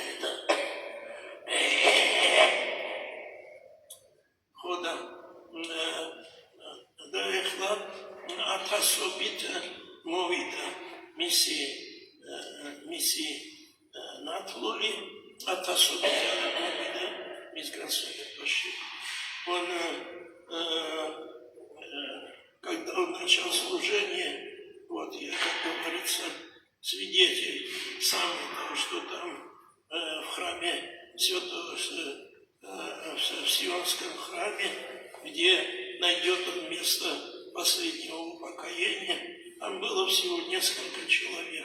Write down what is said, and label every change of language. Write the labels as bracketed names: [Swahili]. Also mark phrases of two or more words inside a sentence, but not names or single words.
[Georgian] ხოდა და ეხლა ათასობით მოვიდა მისი ნათლული ათასობით მოვიდა მის განსაკუთრებაში. [Russian] Он когда он начал служение, вот я, как говорится, свидетель сам того, что там в храме Святого, в Сионском храме, где найдет он место последнего упокоения, там было всего несколько человек.